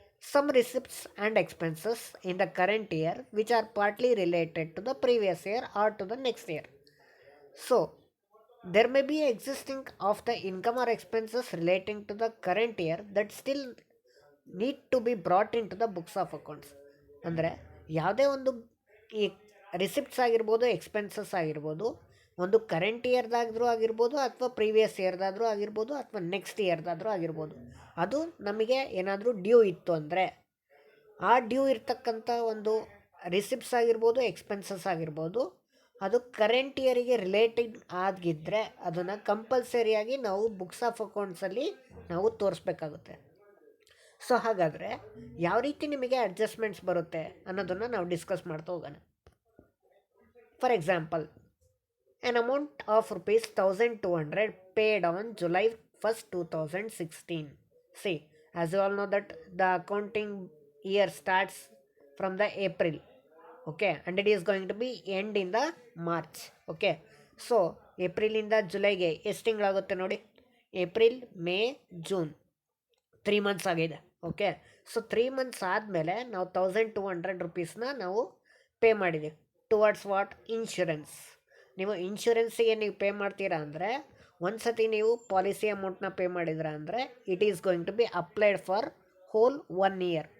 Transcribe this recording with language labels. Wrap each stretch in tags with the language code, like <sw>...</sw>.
<en>Some receipts and expenses in the current year which are partly related to the previous year or to the next year. So there may be existing of the income or expenses relating to the current year that still need to be brought into the books of accounts.</en> <kn>ಅಂದರೆ ಯಾವುದೇ ಒಂದು ಈ receipts ಆಗಿರ್ಬೋದು, expenses ಆಗಿರ್ಬೋದು, ಒಂದು current ಇಯರ್ದಾದ್ರೂ ಆಗಿರ್ಬೋದು, ಅಥವಾ previous ಇಯರ್ದಾದ್ರೂ ಆಗಿರ್ಬೋದು, ಅಥವಾ ನೆಕ್ಸ್ಟ್ ಇಯರ್ದಾದ್ರೂ ಆಗಿರ್ಬೋದು, ಅದು ನಮಗೆ ಏನಾದರೂ ಡ್ಯೂ ಇತ್ತು ಅಂದರೆ ಆ ಡ್ಯೂ ಇರ್ತಕ್ಕಂಥ ಒಂದು ರಿಸಿಪ್ಟ್ಸ್ ಆಗಿರ್ಬೋದು, ಎಕ್ಸ್ಪೆನ್ಸಸ್ ಆಗಿರ್ಬೋದು, ಅದು ಕರೆಂಟ್ ಇಯರಿಗೆ ರಿಲೇಟೆಡ್ ಆಗಿದ್ದರೆ ಅದನ್ನು ಕಂಪಲ್ಸರಿಯಾಗಿ ನಾವು ಬುಕ್ಸ್ ಆಫ್ ಅಕೌಂಟ್ಸಲ್ಲಿ ನಾವು ತೋರಿಸ್ಬೇಕಾಗುತ್ತೆ. ಸೊ ಹಾಗಾದರೆ ಯಾವ ರೀತಿ ನಿಮಗೆ ಅಡ್ಜಸ್ಟ್ಮೆಂಟ್ಸ್ ಬರುತ್ತೆ ಅನ್ನೋದನ್ನು ನಾವು ಡಿಸ್ಕಸ್ ಮಾಡ್ತಾ ಹೋಗೋಣ.</kn> <en>For example, an amount of rupees 1200 paid on July 1st 2016. See, as you all know that the accounting year starts from the April, okay, and it is going to be end in the March.</en> <kn>Okay, so April ಇಂದ ಜುಲೈಗೆ ಎಷ್ಟು ತಿಂಗಳಾಗುತ್ತೆ ನೋಡಿ, April, May, June, 3 months ಆಗಿದೆ. Okay, so 3 months ಆದಮೇಲೆ ನಾವು 1200 ರುಪೀಸ್ನ ನಾವು pay ಮಾಡಿದ್ದೀವಿ towards what, insurance. ನೀವು ಇನ್ಶೂರೆನ್ಸಿಗೆ ನೀವು ಪೇ ಮಾಡ್ತೀರಾ ಅಂದರೆ, ಒಂದು ಸತಿ ನೀವು ಪಾಲಿಸಿ ಅಮೌಂಟ್ನ ಪೇ ಮಾಡಿದ್ರ ಅಂದರೆ</kn> <en>It is going to be applied for whole 1 year.</en>